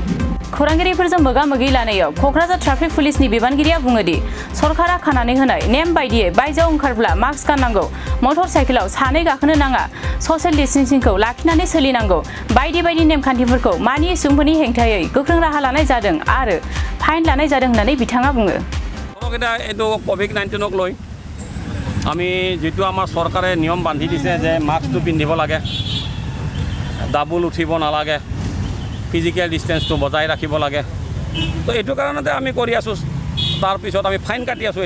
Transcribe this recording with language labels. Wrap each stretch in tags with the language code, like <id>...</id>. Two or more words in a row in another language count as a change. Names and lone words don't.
<brx>खौरांगिरिफोरजों मोगा-मोगि लानायाव क'क्राझार ट्राफिक पुलिसनि बिबानगिरिया बुङोदि सरकारा खानानै होनाय नेम बायदियै बायजोआव ओंखारब्ला मास्क गाननांगौ,</brx> <en>motor cycle</en> <brx>सानै गाखोनो नाङा,</brx> <en>social distancing</en> <brx>लाखिनानै सोलिनांगौ बायदि बायदि नेमखान्थिफोरखौ मानियै सुबुंफोरनि हेंथायै गोख्रों राहा लानाय जादों आरो फाइन लानाय जादों होननानै बिथाङा बुङो।</brx> <as>এইটো কোভিড-19ক লৈ আমি যেটো আমাৰ চৰকাৰে নিয়ম বান্ধি দিছে যে মাস্কটো পিন্ধিব লাগে, ডাবুল উঠিব নালাগে,</as> <en>physical distance</en> <as>বজাই ৰাখিব লাগে। তো এইটো কাৰণতে আমি কৰি আছোঁ। তাৰপিছত আমি ফাইন কাটি আছোঁ।</as>